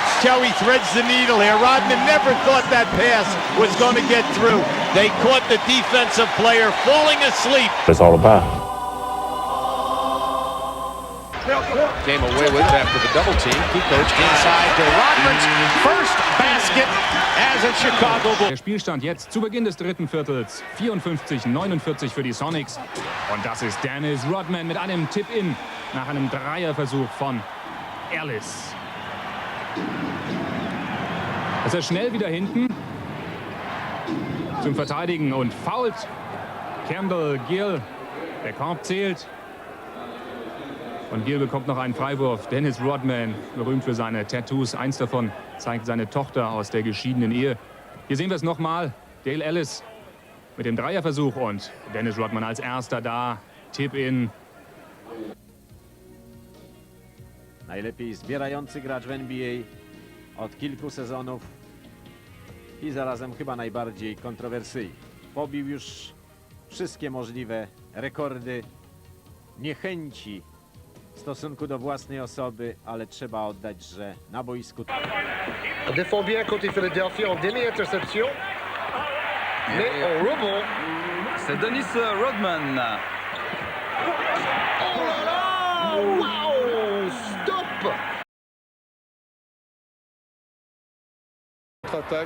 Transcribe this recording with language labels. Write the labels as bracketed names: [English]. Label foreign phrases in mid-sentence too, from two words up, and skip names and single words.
[English] Joey threads the needle here. Rodman never thought that pass was going to get through. They caught the defensive player falling asleep. It's all about. Came away with it after the double team. Kukoc inside to Rodman's first basket as a Chicago Bull. [German] Der Spielstand jetzt zu Beginn des dritten Viertels 54-49 für die Sonics. Und das ist Dennis Rodman mit einem Tip-In nach einem Dreierversuch von Ellis. Ist er schnell wieder hinten zum Verteidigen und foult Campbell Gill. Der Korb zählt. Und Gill bekommt noch einen Freiwurf. Dennis Rodman, berühmt für seine Tattoos. Eins davon zeigt seine Tochter aus der geschiedenen Ehe. Hier sehen wir es nochmal. Dale Ellis mit dem Dreierversuch und Dennis Rodman als erster da. Tip-in. [Polish] Najlepiej zbierający gracz w NBA od kilku sezonów i zarazem chyba najbardziej kontrowersyjny. Pobił już wszystkie możliwe rekordy niechęci w stosunku do własnej osoby, ale trzeba oddać, że na boisku... [French] Défend bien côté Philadelphie en demi-interception. Mais en rebond. C'est Dennis Rodman. Oh là là! Wow! Stop! Contre-attaque.